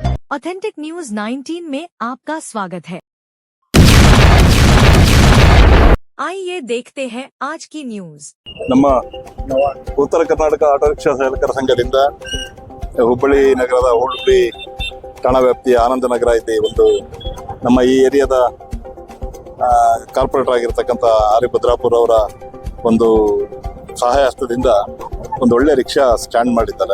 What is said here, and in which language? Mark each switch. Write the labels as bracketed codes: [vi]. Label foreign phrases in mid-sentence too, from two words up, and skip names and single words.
[hi] ऑथेंटिक न्यूज 19 में आपका स्वागत है। आइए देखते हैं आज की ನ್ಯೂಸ್। [kn] ನಮ್ಮ ಉತ್ತರ ಕರ್ನಾಟಕ ಆಟೋ ರಿಕ್ಷಾ ಚಾಲಕರ ಸಂಘದಿಂದ ಹುಬ್ಬಳ್ಳಿ ನಗರದ ಹುಬ್ಬಳ್ಳಿ ಠಾಣಾ ವ್ಯಾಪ್ತಿಯ ಆನಂದನಗರ ಇದೆ ಒಂದು ನಮ್ಮ ಈ ಏರಿಯಾದ ಕಾರ್ಪೊರೇಟರ್ ಆಗಿರ್ತಕ್ಕಂಥ ಆರ್ ಭದ್ರಾಪುರ ಅವರ ಒಂದು ಸಹಾಯ ಹಸ್ತದಿಂದ ಒಂದು ಒಳ್ಳೆ [en] rickshaw stand [kn] ಮಾಡಿದ್ದಾರೆ।